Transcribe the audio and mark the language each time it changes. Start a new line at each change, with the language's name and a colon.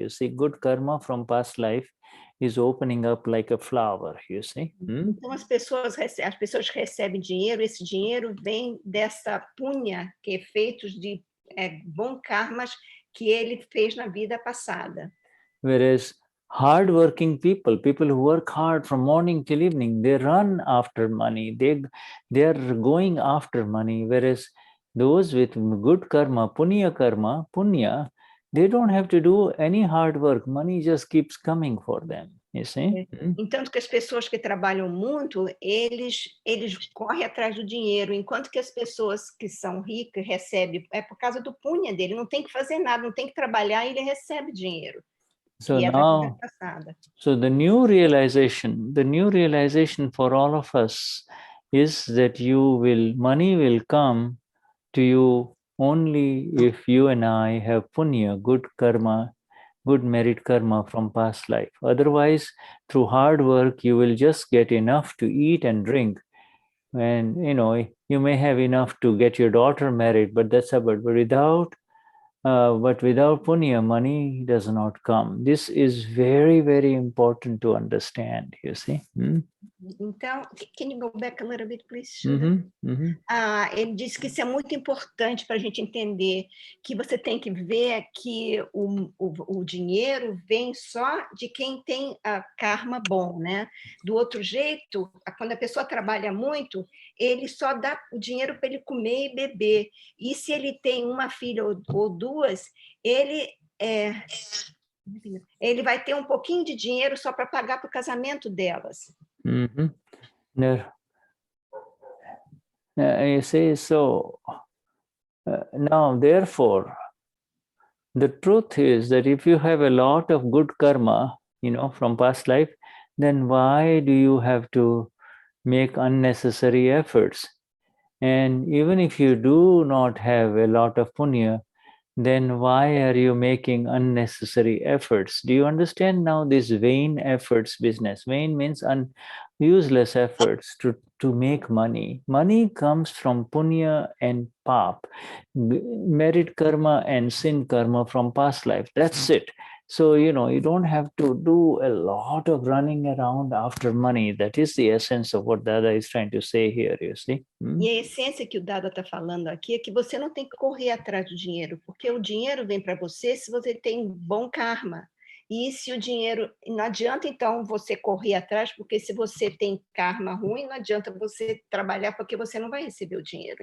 English: You see, good karma from past life is opening up like a flower, you see.
Portuguese: Então, as pessoas que recebem dinheiro, esse dinheiro vem dessa punha, que é feito de bom karmas que ele fez na vida passada.
English: Whereas hard-working people who work hard from morning till evening, they run after money. They are going after money. Whereas those with good karma, punya, they don't have to do any hard work. Money just keeps coming for them. You see?
Portuguese: Então, que as pessoas que trabalham muito, eles correm atrás do dinheiro, enquanto que as pessoas que são ricas recebem, é por causa do punha dele, não tem que fazer nada, não tem que trabalhar e ele recebe dinheiro.
English: So now, so the new realization for all of us is that money will come to you only if you and I have punya, good karma, good merit karma from past life. Otherwise, through hard work, you will just get enough to eat and drink. And, you may have enough to get your daughter married, but that's about, but without punya, money does not come. This is very, very important to understand, you see.
Portuguese: Então,
English: can you go back a little bit, please?
Portuguese: Ele disse que isso é muito importante para a gente entender que você tem que ver que o dinheiro vem só de quem tem karma bom, né? Do outro jeito, quando a pessoa trabalha muito, ele só dá o dinheiro para ele comer e beber. E se ele tem uma filha ou duas, ele vai ter um pouquinho de dinheiro só para pagar para o casamento delas.
English: You see, so now, therefore, the truth is that if you have a lot of good karma, from past life, then why do you have to make unnecessary efforts? And even if you do not have a lot of punya, then why are you making unnecessary efforts? Do you understand now this vain efforts business? Vain means useless efforts to make money. Money comes from punya and pap, merit karma and sin karma from past life. That's it. So, you don't have to do a lot of running around after money. That is the essence of what Dada is trying to say here, you see.
Portuguese: E a essência que o Dada está falando aqui é que você não tem que correr atrás do dinheiro, porque o dinheiro vem para você se você tem bom karma. E se o dinheiro... Não adianta, então, você correr atrás, porque se você tem karma ruim, não adianta você trabalhar, porque você não vai receber o dinheiro.